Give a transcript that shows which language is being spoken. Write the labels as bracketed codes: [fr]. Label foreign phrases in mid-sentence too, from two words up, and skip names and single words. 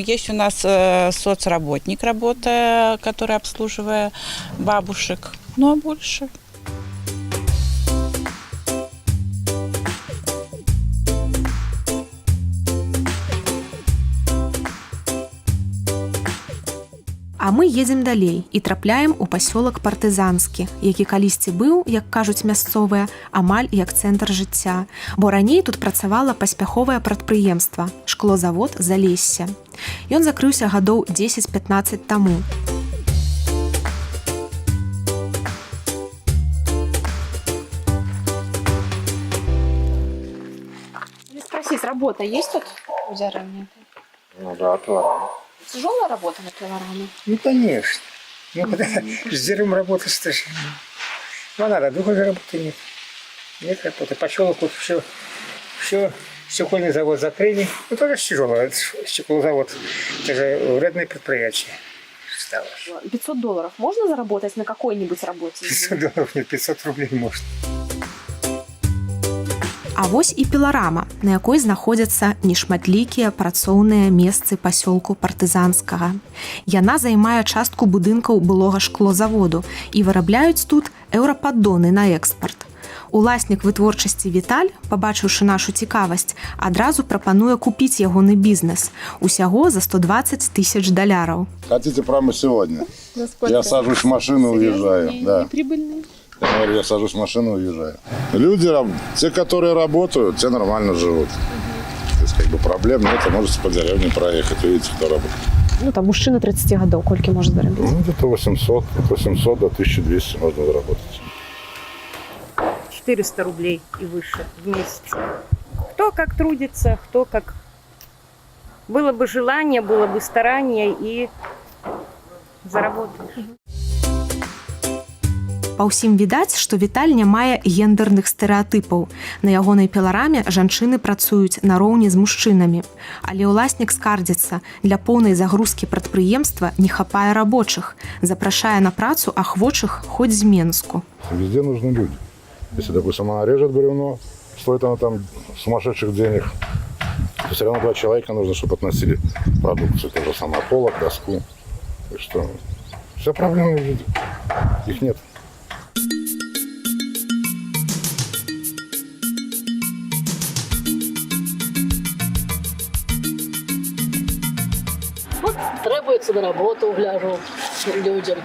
[ru] Есть у нас соцработник, работа, который обслуживает бабушек. Ну, а больше... [be] А мы едзем далей і трапляем у пасёлак партызанскі, які калісьці быў, як кажуць мясцовыя, амаль як цэнтр жыцця, бо раней тут працавала паспяховае прадпрыемства шклозавод Залессе. Ён закрыўся гадоў 10-15 таму. [ru] Спросить, работа есть тут у деревни? Ну да, пилорама. Тяжелая работа на пилораме? Ну, конечно. Ну, с деревом работать тоже. Ну, надо, другой работы нет. Нет работы. Поселок вот все стекольный завод закрыли. Ну, тоже тяжело. Стеклозавод. Это же вредное предприятие. Стало. 500 долларов можно заработать на какой-нибудь работе? 500 долларов нет, 500 рублей может. [be] А вось і піларама, на якой знаходзяцца нешматлікія працоўныя месцы пасёлку партызанскага. Яна займае частку будынкаў былога шклозаводу і вырабляюць тут еўрападдоны на экспарт. Уласнік вытворчасці Віталь, пабачыўшы нашу цікавасць, адразу прапануе купіць ягоны бізнес. Усяго за 120 тысяч долларов. [ru] Хотите прямо сегодня? Я сажусь в машину и уезжаю. Да. Неприбыльные? Я говорю, я сажусь в машину и уезжаю. Люди, те, которые работают, те нормально живут. То есть, как бы проблем нет, а можете по деревне проехать, увидите, кто работает. Ну, там мужчина 30 годов, кольки может заработать? Ну, где-то 800, от 800 до 1200 можно заработать. 400 рублей и выше в месяц. Кто как трудится, кто как... Было бы желание, было бы старание и заработаешь. [be] Па ўсім відаць, што Віталь не мае гендерных стэрэатыпаў. На ягонай пілараме жанчыны працуюць нароўні з мужчынамі. Але ўласнік скардзіцца, для поўнай загрузкі прадпрыемства не хапае рабочых. Запрашае на працу ахвочых хоць з Менску. [ru] Везде нужны люди. Если, допустим, она режет бревно, стоит она там сумасшедших денег, то все равно 2 человека нужно, чтобы относили продукцию. То же самое, полок, доску. И что? Вся проблема в людях. Их нет. Вот требуется на работу, гляжу людям.